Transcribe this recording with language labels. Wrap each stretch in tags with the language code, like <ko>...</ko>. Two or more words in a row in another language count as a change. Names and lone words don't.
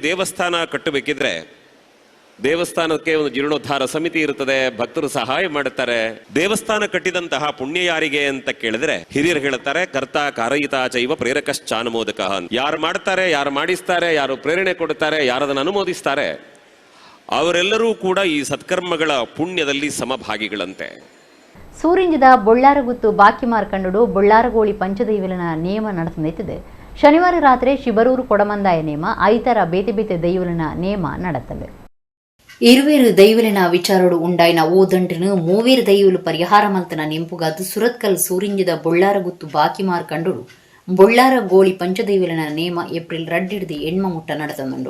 <kn>ಹಾಗಿದ್ರೆ ಈ ದೇವಸ್ಥಾನ ಕಟ್ಟಬೇಕಿದ್ರೆ ದೇವಸ್ಥಾನಕ್ಕೆ ಒಂದು ಜೀರ್ಣೋದ್ಧಾರ ಸಮಿತಿ ಇರುತ್ತದೆ, ಭಕ್ತರು ಸಹಾಯ ಮಾಡುತ್ತಾರೆ. ದೇವಸ್ಥಾನ ಕಟ್ಟಿದಂತಹ ಪುಣ್ಯ ಯಾರಿಗೆ ಅಂತ ಕೇಳಿದ್ರೆ ಹಿರಿಯರು ಹೇಳುತ್ತಾರೆ,</kn> <sa>कर्ता कारयिता चैव प्रेरकश्चानुमोदकः.</sa> <kn>ಯಾರು ಮಾಡ್ತಾರೆ, ಯಾರು ಮಾಡಿಸ್ತಾರೆ, ಯಾರು ಪ್ರೇರಣೆ ಕೊಡುತ್ತಾರೆ, ಯಾರದನ್ನು ಅನುಮೋದಿಸ್ತಾರೆ, ಅವರೆಲ್ಲರೂ ಕೂಡ ಈ ಸತ್ಕರ್ಮಗಳ ಪುಣ್ಯದಲ್ಲಿ ಸಮಭಾಗಿಗಳಂತೆ.</kn> <tcy>ಸೂರಿಂಜದ ಬೊಳ್ಳಾರಗುತ್ತು ಬಾಕಿ ಮಾರ್ಕಂಡು ಬೊಳ್ಳಾರಗೋಳಿ ಪಂಚದೈವಲನ</tcy> <kn>ನಿಯಮ ನಡೆಸಲಿದೆ.</kn> <tcy>ಶನಿವಾರ ರಾತ್ರಿ ಶಿಬರೂರು ಕೊಡಮಂದಾಯ ನೇಮ, ಐತರ ಬೇತೆ ಬೇತೆ ದೈವಲನ ನೇಮ ನಡೆತವೆ. ಇರುವೇರು ದೈವಲಿನ ವಿಚಾರಡು ಉಂಡಾಯಿನ ಓದಂಟನು ಮೂವೇರು ದೈವಲು ಪರಿಹಾರ ಮಲ್ತನ ನೆಂಪುಗಾದು ಸುರತ್ಕಲ್ ಸೂರಿಂಜದ ಬೊಳ್ಳಾರಗುತ್ತು ಬಾಕಿ ಮಾರ್ಕಂಡು ಬೊಳ್ಳಾರ ಗೋಳಿ ಪಂಚದೈವಲನ ನೇಮ ಏಪ್ರಿಲ್ 2 ಎಣ್ಮ ಮುಟ್ಟ ನಡೆತಂದು.</tcy>